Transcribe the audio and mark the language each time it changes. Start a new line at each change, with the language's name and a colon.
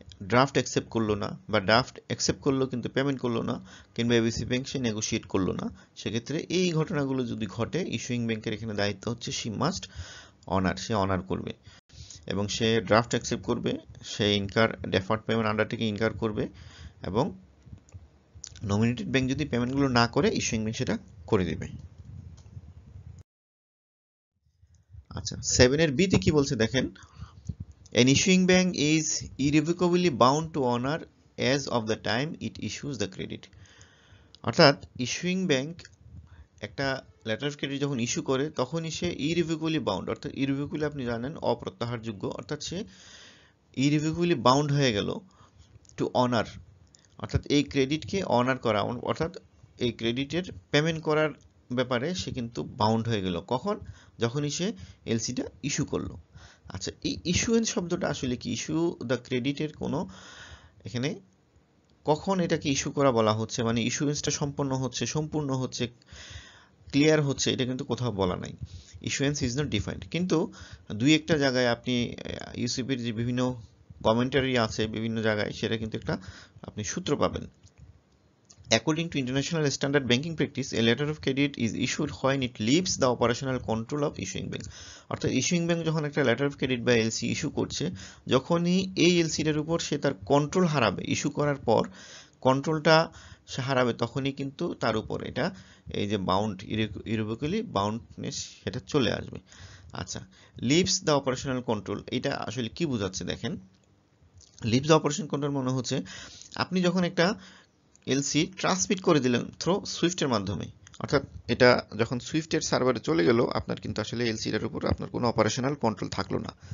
Bangla: Draft accept করলো না বা ড্রাফট অ্যাকসেপ্ট করলো কিন্তু পেমেন্ট করলো না, কিংবা এবিসি ব্যাংক সে নেগোশিয়েট করলো না, সেক্ষেত্রে এই ঘটনাগুলো যদি ঘটে ইস্যুইং ব্যাংকের এখানে দায়িত্ব হচ্ছে সে মাস্ট অনার, সে অনার করবে এবং সে ড্রাফট অ্যাকসেপ্ট করবে, সে incur deferred payment undertaking incur করবে এবং নমিনেটেড ব্যাংক যদি পেমেন্টগুলো না করে ইস্যুইং ব্যাংক সেটা করে দেবে। আচ্ছা 7 এর বিতে কি বলছে দেখেন,
English: an issuing bank is irrevocably bound to honor as of the time it issues the credit।
Bangla: অর্থাৎ ইস্যুইং ব্যাংক একটা লেটার অফ ক্রেডিট যখন ইস্যু করে তখনই সে ইরিভোকেবলি বাউন্ড, অর্থাৎ ইরিভোকেবলি আপনি জানেন অপ্রত্যাহারযোগ্য, অর্থাৎ সে ইরিভোকেবলি বাউন্ড হয়ে গেল টু অনার, অর্থাৎ এই ক্রেডিটকে অনার করা, অর্থাৎ এই ক্রেডিটের পেমেন্ট করার ব্যাপারে সে কিন্তু বাউন্ড হয়ে গেল। কখন? যখনই সে এলসিটা ইস্যু করলো। আচ্ছা এই ইস্যুয়েন্স শব্দটা আসলে কি? ইস্যু দ্য ক্রেডিটের কোনো এখানে কখন এটাকে ইস্যু করা বলা হচ্ছে, মানে ইস্যুয়েন্সটা সম্পূর্ণ হচ্ছে ক্লিয়ার হচ্ছে, এটা কিন্তু কোথাও বলা নাই।
English: issuance is not defined,
Bangla: কিন্তু দুই একটা জায়গায় আপনি ইউসিপির যে বিভিন্ন কমেন্টারি আছে বিভিন্ন জায়গায় সেটা কিন্তু একটা আপনি সূত্র পাবেন।
English: According to international standard banking practice, a letter of credit is issued when it leaves the operational control of issuing bank।
Bangla: অর্থাৎ ইস্যুইং ব্যাংক যখন একটা লেটার অফ ক্রেডিট বা এলসি ইস্যু করছে, যখনই এই এলসিটার উপর সে তার কন্ট্রোল হারাবে, ইস্যু করার পর কন্ট্রোলটা সে হারাবে, তখনই কিন্তু তার উপর এটা এই যে বাউন্ড ইরিভোকেবলি বাউন্ডনেস সেটা চলে আসবে। আচ্ছা
English: leaves the operational control,
Bangla: এটা আসলে কি বোঝাচ্ছে দেখেন,
English: leaves the operation control
Bangla: মনে হচ্ছে আপনি যখন একটা এলসি ট্রান্সমিট করে দিলেন থ্রু সুইফটের মাধ্যমে, অর্থাৎ এটা যখন সুইফটের সার্ভারে চলে গেল আপনার কিন্তু আসলে এলসিটার উপর আপনার কোনো অপারেশনাল কন্ট্রোল থাকলো না।